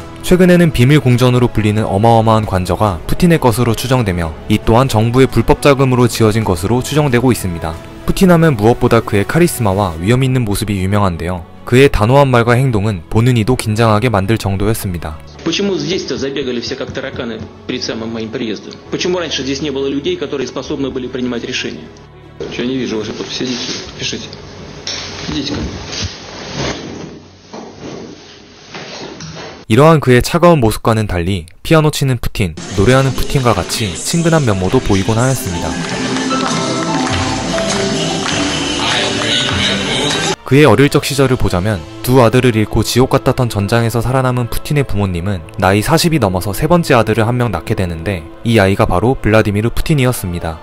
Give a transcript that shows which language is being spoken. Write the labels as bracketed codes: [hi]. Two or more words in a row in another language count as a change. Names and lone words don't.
[ko] 최근에는 비밀 공전으로 불리는 어마어마한 관저가 푸틴의 것으로 추정되며 이 또한 정부의 불법 자금으로 지어진 것으로 추정되고 있습니다. 푸틴하면 무엇보다 그의 카리스마와 위험있는 모습이 유명한데요. 그의 단호한 말과 행동은 보는 이도 긴장하게 만들 정도였습니다. [ru] Почему здесь-то забегали все как тараканы перед самым моим приездом? Почему раньше здесь не было людей, которые способны были принимать решения? Я не вижу вашей подписи. Идите, пишите. Идите ко мне. [ko] 이러한 그의 차가운 모습과는 달리 피아노 치는 푸틴, 노래하는 푸틴과 같이 친근한 면모도 보이곤 하였습니다. 그의 어릴 적 시절을 보자면 두 아들을 잃고 지옥 같았던 전장에서 살아남은 푸틴의 부모님은 나이 40이 넘어서 세 번째 아들을 한 명 낳게 되는데 이 아이가 바로 블라디미르 푸틴이었습니다.